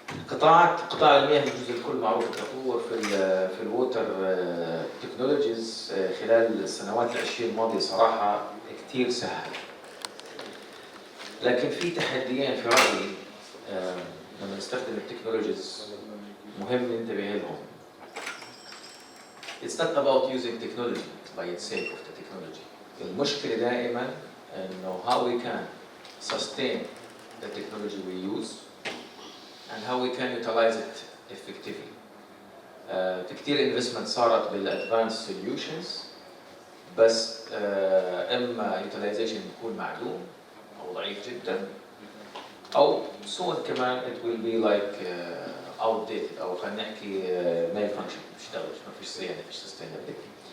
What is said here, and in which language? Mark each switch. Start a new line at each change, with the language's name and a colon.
Arabic: قطاع المياه الجزء الكل معروف التطور في الووتر تكنولوجيز خلال السنوات العشرين الماضية صراحة كتير سهل، لكن في تحديين في رأيي لما نستخدم التكنولوجيز مهم ننتبه لهم.
English: It's not about using technology by its sake of the technology.
Arabic: المشكلة دائما إنه
English: how we can sustain the technology we use and how we can utilize it effectively.
Arabic: كتير investment صارت بالadvanced solutions بس إما utilization يكون معدوم أو ضعيف جدا أو soon كمان
English: it will be like outdated
Arabic: أو خلينا نحكي malfunction مش تشتغلش ما فيش صيانة ما فيش sustainability.